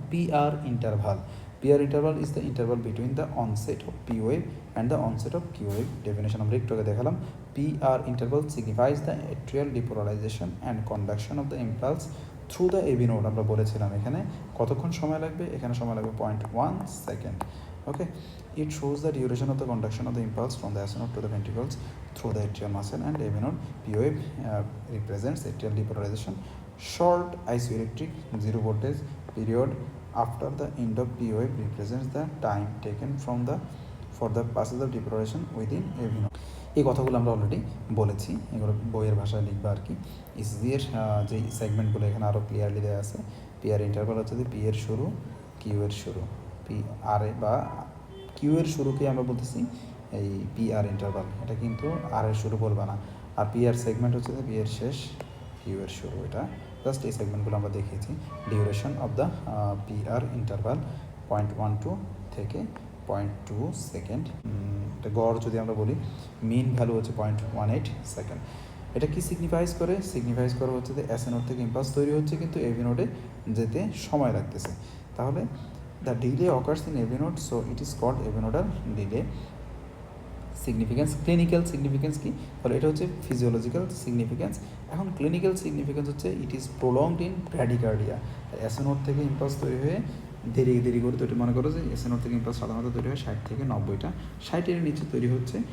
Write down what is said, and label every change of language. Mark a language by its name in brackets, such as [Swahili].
[English] P R interval. P R interval is the interval between the onset of P wave and the onset of Q wave. Definition [Bangla] আমরা একটু আগে দেখালাম। [English] P R interval signifies the atrial depolarization and conduction of the impulse through the AV node. [Bangla] আমরা বলেছিলাম এখানে কতক্ষণ সময় লাগবে, এখানে সময় লাগবে 0.1 second. [English] Okay, it shows the duration of the conduction of the impulse from the SNode to the ventricles through the atrial muscle and AV node. P wave represents atrial depolarization. Short isoelectric zero voltage period after the end of P wave represents the time taken from the for the passage of depolarization within AV node. [Bangla] এই কথাগুলো আমরা already বলেছি, এগুলো বইয়ের ভাষায় লিখবা আর কি। ECG এর যে সেগমেন্টগুলো এখানে আরও ক্লিয়ারলি দেওয়া আছে। পি আর ইন্টারভাল হচ্ছে যে পি এর শুরু, কিউ এর শুরু। পি আর বা কিউ এর শুরুকে আমরা বলতেছি এই পি আর ইন্টারভাল, এটা কিন্তু আর এর শুরু বলবা না। আর পি আর সেগমেন্ট হচ্ছে যে পি এর শেষ, কিউ এর শুরু। এটা জাস্ট এই সেগমেন্টগুলো আমরা দেখিয়েছি। [English] Duration of the P R interval 0.12 থেকে 0.2 second. [Bangla] এটা গড় যদি আমরা বলি, মিন ভ্যালু হচ্ছে 0.18 সেকেন্ড। এটা কি সিগনিফাইজ করে? সিগনিফাইজ করে হচ্ছে যে এস নোড থেকে ইম্পালস তৈরি হচ্ছে, কিন্তু এভি নোডে যেতে সময় লাগতেছে। [English] তাহলে the delay occurs in AV node, so it is called AV nodal delay. [Bangla] Significance, clinical significance কি? তাহলে এটা হচ্ছে ফিজিওলজিক্যাল সিগনিফিকেন্স। [English] এখন clinical significance হচ্ছে it is prolonged in bradycardia. [Bangla] এসএনওড থেকে ইম্পালস তৈরি হয়ে দেরি করে তৈরি, মনে করো যে এসএনওড থেকে ইম্পালস সাধারণত তৈরি হয় 60 থেকে 90টা, 60-এর নিচে তৈরি হচ্ছে।